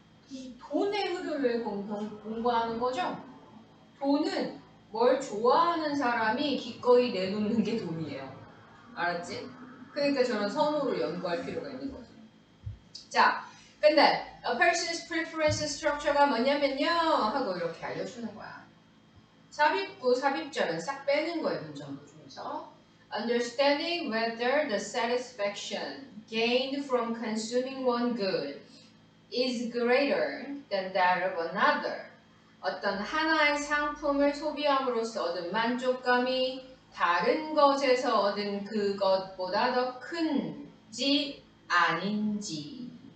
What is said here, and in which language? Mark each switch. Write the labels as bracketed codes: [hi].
[ko] 이 돈의 흐름을 공부하는 거죠. 돈은 뭘 좋아하는 사람이 기꺼이 내놓는 게 돈이에요. 알았지? 그러니까 저런 선호를 연구할 필요가 있는 거죠. 자, 근데 [en] a person's preference structure [ko] 가 뭐냐면요 하고 이렇게 알려주는 거야. 삽입구, 삽입절은 싹 빼는 거예요. 문장구 중에서. [en] Understanding whether the satisfaction gained from consuming one good is greater than that of another. [ko] 어떤 하나의 상품을 소비함으로써 얻은 만족감이 다른 것에서 얻은 그것보다 더 큰지 아닌지.